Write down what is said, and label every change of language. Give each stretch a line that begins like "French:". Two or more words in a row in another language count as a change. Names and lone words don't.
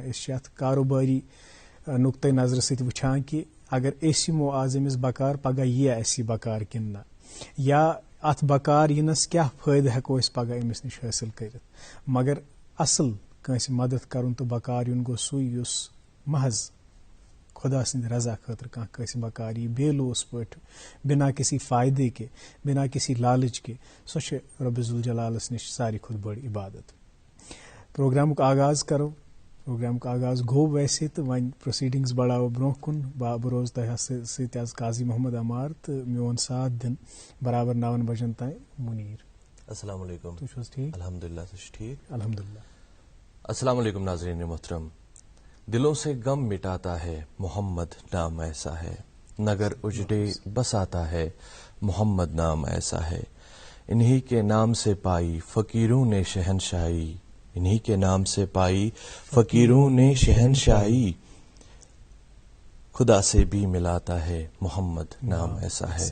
Kashmiri: أسۍ چھِ اتھ کاروباری نقطۂ نظرٕ سۭتۍ وٕچھان کہِ اگر أسۍ یِمو آز أمِس بکار پگاہ ییہ اسہِ یہِ بکار کِنہٕ نہ، یا اتھ بکار یِنس کیٛاہ فٲیدٕ ہیٚکو أسۍ پگاہ أمِس نِش حٲصل کٔرِتھ۔ مگر اصل کٲنٛسہِ مدد کرُن تہٕ بکار یُن گوٚو سُے یُس محض خدا سٕنٛدِ رضا خٲطرٕ کانٛہہ کٲنٛسہِ بکار یی بے لوس پٲٹھۍ،
Urdu: بنا کسی فٲیدے کے، بنا کسی لالچ کے،
Kashmiri: سۄ چھِ رۄبِ ذوالجلالس نِش ساروی کھۄتہٕ بٔڑ عبادت۔ پروگرامُک آغاز کرو، پروگرامُک آغاز گوٚو ویسے تہٕ وۄنۍ پروسیڈنگز بڑاوو برونٛہہ کُن۔ بہٕ روزٕ تۄہہِ سۭتۍ آز قاضی محمد عمار تہٕ میون ساتھ دِن برابر 9 بجن تام منیر۔
Arabic: السلام علیکم۔
Kashmiri: تُہۍ چھِو حظ ٹھیٖک؟ الحمدللہ تُہۍ چھِو ٹھیک؟ الحمدللہ۔
Arabic: السلام علیکم
Urdu: ناظرین محترم۔ دلوں سے غم مٹاتا ہے محمد نام ایسا ہے، نگر اجڑے بس آتا ہے محمد نام ایسا ہے، انہی کے نام سے پائی فقیروں نے شہنشاہی، انہی کے نام سے پائی فقیروں نے شہنشاہی، خدا سے بھی ملاتا ہے محمد نام ایسا ہے۔